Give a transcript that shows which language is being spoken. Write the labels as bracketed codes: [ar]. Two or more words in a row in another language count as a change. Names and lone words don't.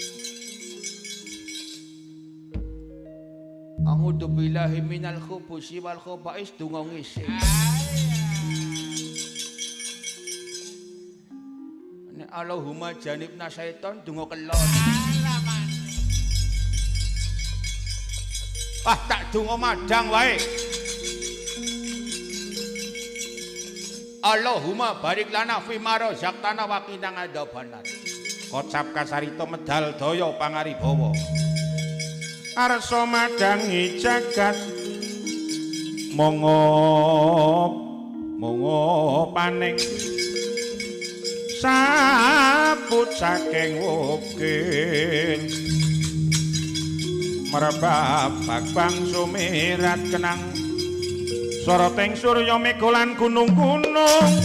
[ar] A'udzu billahi minal khubusi wal khaba'is [jv] donga ngising. Nek [ar] Allahumma janibna syaiton [jv] donga kelon. Ah, tak donga madang wae. [ar] Allahumma barik lana fi ma razaqtana wa qina adzabannar. [jv] Kocap kasarita medal daya pangaribawa. Arsa madangi jagat mongo paning sabut saking wukir merebab bang sumirat kenang soroteng surya megolan gunung-gunung.